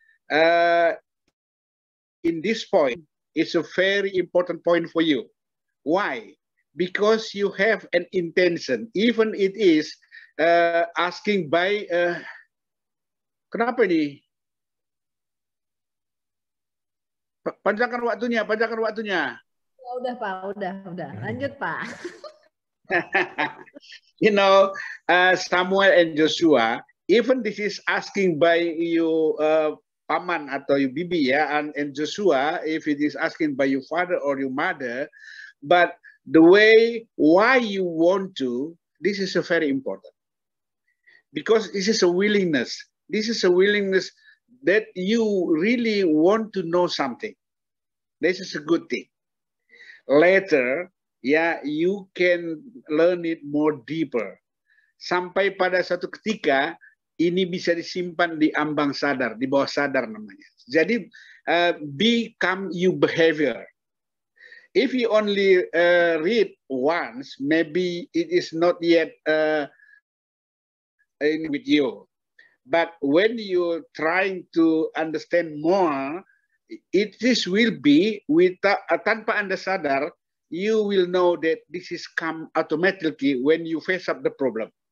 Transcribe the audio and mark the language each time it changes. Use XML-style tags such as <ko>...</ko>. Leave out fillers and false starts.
<en>In this point, it's a very important point for you. Why? Because you have an intention, even it is asking by,</en> <id>kenapa ini? Panjangkan waktunya, panjangkan waktunya. Udah Pak, udah. Lanjut Pak.</id> <en>You know, Samuel and Joshua, even this is asking by you,</en> <id>paman atau</id> <en>you</en> <id>bibi ya,</id> <en>and Joshua, if it is asking by your father or your mother, but the way why you want to, this is a very important. Because this is a willingness. This is a willingness that you really want to know something. This is a good thing. Later, ya, you can learn it more deeper.</en> <id>Sampai pada satu ketika, ini bisa disimpan di ambang sadar, di bawah sadar namanya.</id> <en>Jadi, become you behavior. If you only read once, maybe it is not yet in with you. But when you're trying to understand more, it is will be with</en> <id>tanpa Anda sadar,</id> <en>you will know that this is come automatically when you face up the problem.</en>